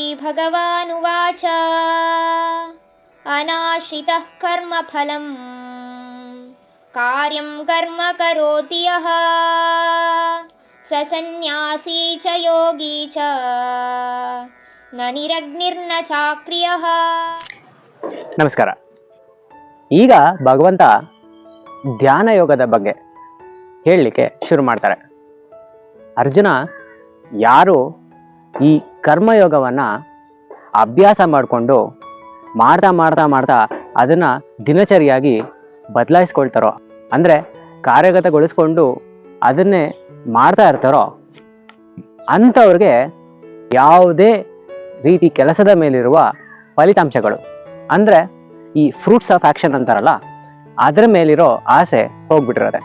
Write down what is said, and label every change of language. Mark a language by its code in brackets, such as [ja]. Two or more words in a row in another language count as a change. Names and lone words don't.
[sa] ಭಗವಾನುವಾಚ ಅನಾಶ್ರಿತಃ ಕರ್ಮಫಲಂ ಕಾರ್ಯಂ ಕರ್ಮ ಕರೋತಿ ಯಃ ಸ ಸನ್ಯಾಸಿ ಚ ಯೋಗಿ ಚ ನ ನಿರಗ್ನಿರ್ನ ಚಾಕ್ರಿಯಃ. [kn] ನಮಸ್ಕಾರ. ಈಗ ಭಗವಂತ ಧ್ಯಾನ ಯೋಗದ ಬಗ್ಗೆ ಹೇಳಲಿಕ್ಕೆ ಶುರು ಮಾಡ್ತಾರೆ. ಅರ್ಜುನ, ಯಾರು ಈ ಕರ್ಮಯೋಗವನ್ನು ಅಭ್ಯಾಸ ಮಾಡಿಕೊಂಡು ಮಾಡ್ತಾ ಅದನ್ನು ದಿನಚರಿಯಾಗಿ ಬದಲಾಯಿಸ್ಕೊಳ್ತಾರೋ, ಅಂದರೆ ಕಾರ್ಯಗತಗೊಳಿಸ್ಕೊಂಡು ಅದನ್ನೇ ಮಾಡ್ತಾ ಇರ್ತಾರೋ ಅಂಥವ್ರಿಗೆ ಯಾವುದೇ ರೀತಿ ಕೆಲಸದ ಮೇಲಿರುವ ಫಲಿತಾಂಶಗಳು, ಅಂದರೆ ಈ [en] fruits of action [kn] ಅಂತಾರಲ್ಲ, ಅದರ ಮೇಲಿರೋ ಆಸೆ ಹೋಗ್ಬಿಟ್ಟಿರೋದೆ.